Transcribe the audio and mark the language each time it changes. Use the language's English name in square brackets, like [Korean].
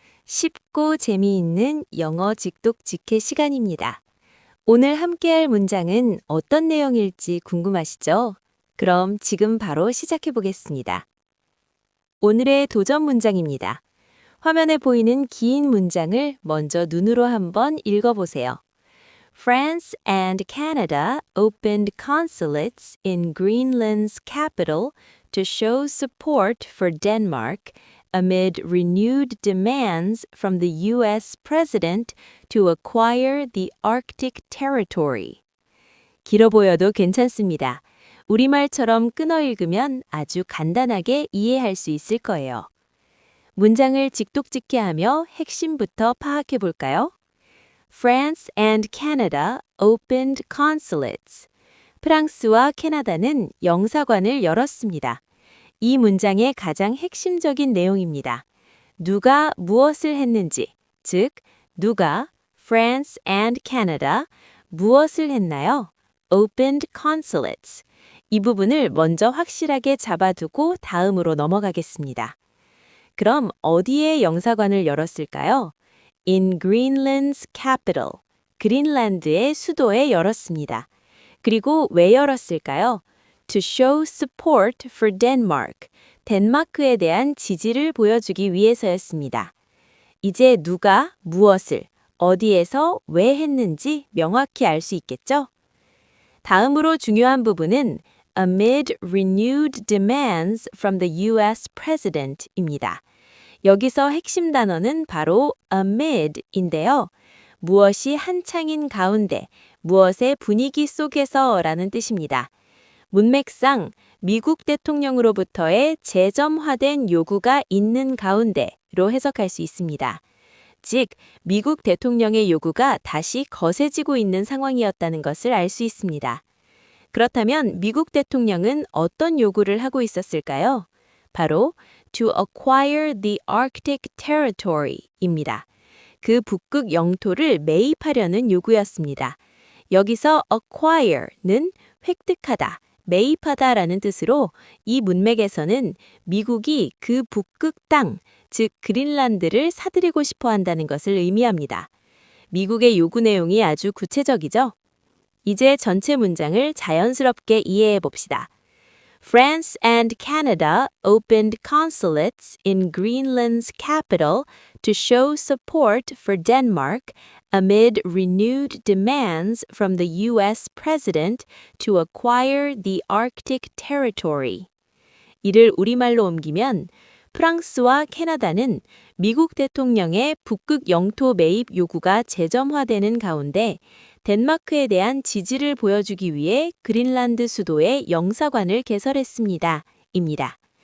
[Korean] 쉽고 재미있는 영어 직독직해 시간입니다. 오늘 함께할 문장은 어떤 내용일지 궁금하시죠? 그럼 지금 바로 시작해 보겠습니다. 오늘의 도전 문장입니다. 화면에 보이는 긴 문장을 먼저 눈으로 한번 읽어보세요. [English] France and Canada opened consulates in Greenland's capital to show support for Denmark amid renewed demands from the U.S. president to acquire the Arctic territory. [Korean] 길어 보여도 괜찮습니다. 우리말처럼 끊어 읽으면 아주 간단하게 이해할 수 있을 거예요. 문장을 직독직해 하며 핵심부터 파악해 볼까요? [English] France and Canada opened consulates. [Korean] 프랑스와 캐나다는 영사관을 열었습니다. 이 문장의 가장 핵심적인 내용입니다. 누가 무엇을 했는지, 즉 누가 France and Canada 무엇을 했나요? [English] opened consulates. [Korean] 이 부분을 먼저 확실하게 잡아두고 다음으로 넘어가겠습니다. 그럼 어디에 영사관을 열었을까요? [English] In Greenland's capital. [Korean] 그린란드의 수도에 열었습니다. 그리고 왜 열었을까요? [English] To show support for Denmark. [Korean] 덴마크에 대한 지지를 보여주기 위해서였습니다. 이제 누가 무엇을 어디에서 왜 했는지 명확히 알 수 있겠죠? 다음으로 중요한 부분은 [English] amid renewed demands from the U.S. [Korean] president입니다. 여기서 핵심 단어는 바로 amid인데요. 무엇이 한창인 가운데, 무엇의 분위기 속에서라는 뜻입니다. 문맥상 미국 대통령으로부터의 재점화된 요구가 있는 가운데로 해석할 수 있습니다. 즉, 미국 대통령의 요구가 다시 거세지고 있는 상황이었다는 것을 알 수 있습니다. 그렇다면 미국 대통령은 어떤 요구를 하고 있었을까요? 바로 [English] to acquire the Arctic territory입니다. [Korean] 그 북극 영토를 매입하려는 요구였습니다. 여기서 acquire는 획득하다, 매입하다라는 뜻으로 이 문맥에서는 미국이 그 북극 땅, 즉 그린란드를 사들이고 싶어 한다는 것을 의미합니다. 미국의 요구 내용이 아주 구체적이죠? 이제 전체 문장을 자연스럽게 이해해 봅시다. [English] France and Canada opened consulates in Greenland's capital to show support for Denmark amid renewed demands from the U.S. president to acquire the Arctic territory. [Korean] 이를 우리말로 옮기면 프랑스와 캐나다는 미국 대통령의 북극 영토 매입 요구가 재점화되는 가운데 덴마크에 대한 지지를 보여주기 위해 그린란드 수도에 영사관을 개설했습니다. 입니다.